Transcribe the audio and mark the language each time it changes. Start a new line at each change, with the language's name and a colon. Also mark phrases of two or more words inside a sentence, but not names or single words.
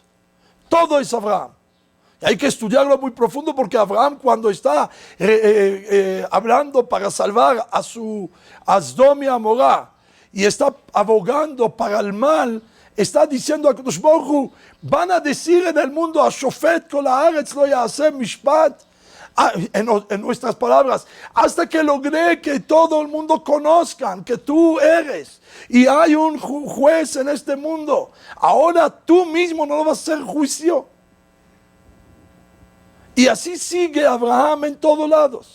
Spanish: Todo es Abraham. Y hay que estudiarlo muy profundo porque Abraham, cuando está hablando para salvar a Sdom y a Amorá y está abogando para el mal, está diciendo a
Hebrew: הקדוש ברוך הוא,
Spanish: van a decir en el mundo,
Hebrew: השופט כל הארץ לא יעשה משפט,
Spanish: en nuestras palabras, hasta que logré que todo el mundo conozcan que tú eres y hay un juez en este mundo. Ahora tú mismo no vas a hacer juicio. Y así sigue Abraham en todos lados.